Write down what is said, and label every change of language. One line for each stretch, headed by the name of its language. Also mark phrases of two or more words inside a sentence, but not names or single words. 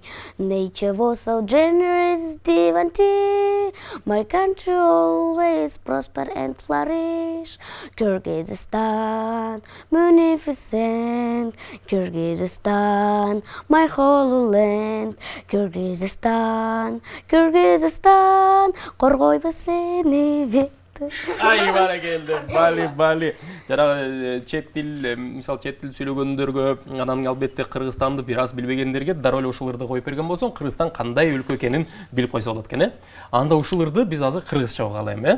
English: Nature was so generous, divinity. My country always prosper and flourish. Kyrgyzstan, magnificent. Kyrgyzstan, my holy land. Kyrgyzstan,
Kyrgyz: коргойбу сени бет. Ай, баракелде. Бали. Жанагы чет тил, мисалы чет тил сүйлөгөндөргө, анан албетте Кыргызстанды бир аз билбегендерге дароо эле ушул ырды коюп берген болсоң, Кыргызстан кандай өлкө экенин билип койсо болот экен, Анда ушул ырды биз азыр кыргызча угалы,